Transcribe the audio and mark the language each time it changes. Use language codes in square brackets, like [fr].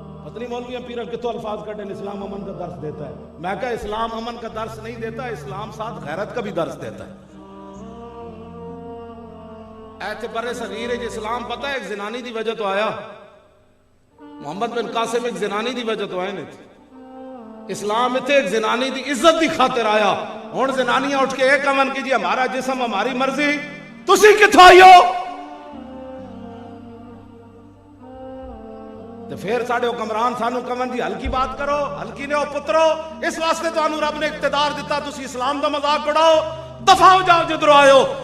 [pa] پتہ نہیں مولویاں پیرن کتوں الفاظ کٹیں [ur] اسلام امن کا درس دیتا ہے. میں کہا اسلام امن کا درس نہیں دیتا, اسلام ساتھ غیرت کا بھی درس دیتا ہے. [pa] ایتھے برے صغیر اسلام پتہ ہے ایک زنانی دی وجہ تو آیا, محمد بن قاسم ایک زنانی دی وجہ تو آئے نہیں. اسلام اتھے ایک زنانی دی عزت دی خاطر آیا. ہن زنانیاں اٹھ کے ایک امن کی جی [ur] ہمارا جسم ہماری مرضی, [pa] تسی کتھوں آئی ہو؟ تو پھر ساڑے حکمران سانو کمن جی ہلکی بات کرو, ہلکی نے ہو پترو, اس واسطے تو انو رب نے اقتدار دیتا تسی اسلام دا مذاق اڑاؤ, دفاع ہو جاؤ جدرو آئے ہو.